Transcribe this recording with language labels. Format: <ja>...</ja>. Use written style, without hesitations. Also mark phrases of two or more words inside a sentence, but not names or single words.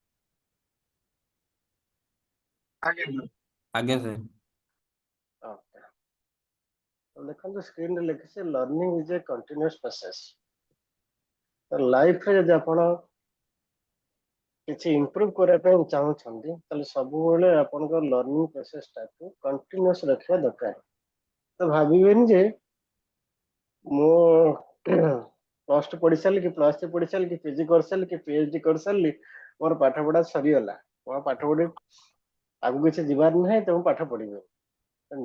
<or>ଆଗେ ଆଗେ ସର। ଓକେ ତ ଦେଖନ୍ତୁ ସ୍କ୍ରିନ ରେ ଲେଖି ସେ</or> <en>learning is a continuous process.</en> <or>ତ ଲାଇଫ ରେ ଯଦି ଆପଣ କିଛି ଇମ୍ପ୍ରୁଭ କରିବା ପାଇଁ ଚାହୁଁଛନ୍ତି ତାହେଲେ ସବୁବେଳେ ଆପଣଙ୍କ ଲର୍ନିଂ ପ୍ରୋସେସଟାକୁ କଣ୍ଟିନ୍ୟୁଅସ୍ ରଖିବା ଦରକାର। ତ ଭାବିବେନି ଯେ ମୁଁ ପ୍ଲସ୍ ଟୁ ପଢି ସାରିଲି କି ପ୍ଲସ୍ ଥ୍ରୀ ପଢି ସାରିଲି କି ପିଜି କରିସାରିଲି କି ପିଏଚଡି କରିସାରିଲି ମୋର ପାଠ ପଢା ସରିଗଲା ମୋର ପାଠ ପଢି ଆଗକୁ କିଛି ଯିବାର ନାହିଁ ତ ମୁଁ ପାଠ ପଢିବି।</or>